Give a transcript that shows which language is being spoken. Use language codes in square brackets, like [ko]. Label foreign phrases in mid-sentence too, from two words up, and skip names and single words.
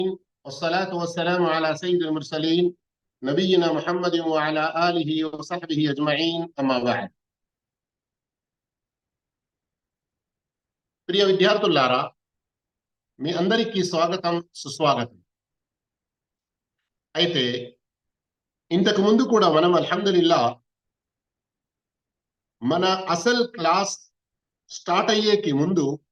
[ar] والصلاة والسلام على سيد المرسلين نبينا محمد وعلى آله وصحبه أجمعين أما بعد. [te] ప్రియ విద్యార్థులారా, మీ అందరికీ స్వాగతం సుస్వాగతం. అయితే ఇంతకు ముందు కూడా మనం అల్హమ్దులిల్లా మన అసల్ [en] class start [te] అయ్యేకి ముందు